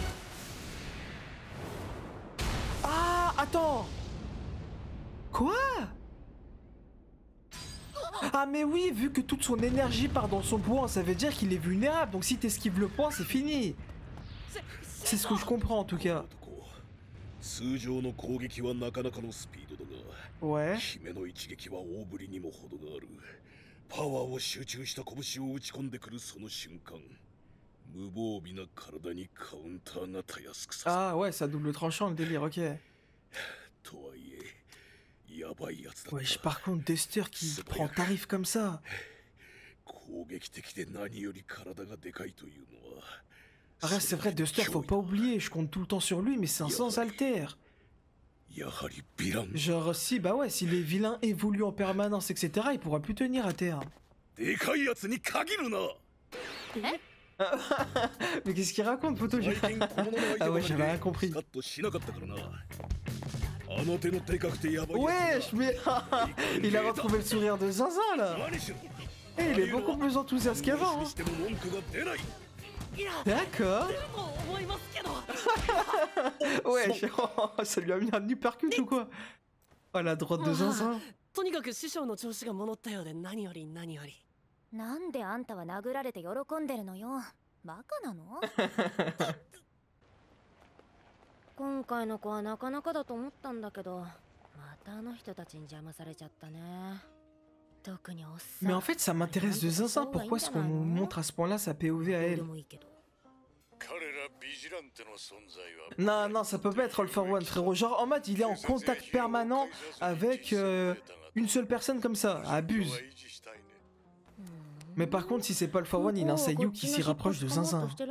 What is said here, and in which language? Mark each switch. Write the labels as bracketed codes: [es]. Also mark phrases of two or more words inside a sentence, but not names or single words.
[fr] Ah, attends. Quoi? Ah mais oui, vu que toute son énergie part dans son poing, ça veut dire qu'il est vulnérable. Donc si t'esquives le poing, c'est fini. C'est ce que je comprends en tout cas. [ja] 通常の攻撃はなかなかのスピードだが、 [fr] Ouais. [ja] 姫の一撃は大振りにも程がある。 パワーを集中した拳を打ち込んでくるその瞬間、無防備な体にカウンターがたやすくさせる。 [fr] Ah ouais, ça double tranchant le délire, ok. [ja] とはいえ、やばいやつだった。 [fr] Wesh, par contre, Dester qui prend tarif comme ça. [ja] 攻撃的で何より体がでかいというのは。 [fr] Arrête, c'est vrai, Dester, faut pas oublier, je compte tout le temps sur lui, mais c'est un sans alter. [ja] やはりヴィラン。 [fr] Genre, si, bah ouais, si les vilains évoluent en permanence, etc., il pourra plus tenir à terre. [ja] でかいやつに限るな。 [fr] Mais qu'est-ce qu'il raconte, photo? Ah ouais, j'avais rien compris. Wesh, mais il a retrouvé le sourire de Zinzin là. Et il est beaucoup plus enthousiaste qu'avant. Hein. D'accord. Wesh, ça lui a mis un uppercut ou quoi? Oh la droite de Zinzin. [ja] とにかく師匠の調子が戻ったようで何より何より。なんであんたは殴られて喜んでるのよ。バカなの？今回の子はなかなかだと思ったんだけど、またあの人たちに邪魔されちゃったね。特におっさん。 [fr] Mais en fait, ça m'intéresse de Zinzin. Pourquoi est-ce qu'on nous montre à ce point-là sa POV à elle? Non, non, ça peut pas être All for One, frérot. Genre, en mode, il est en contact permanent avec une seule personne comme ça. Abuse. Mais par contre, si c'est pas All for One, il a un Seiyu qui s'y rapproche de Zinzin.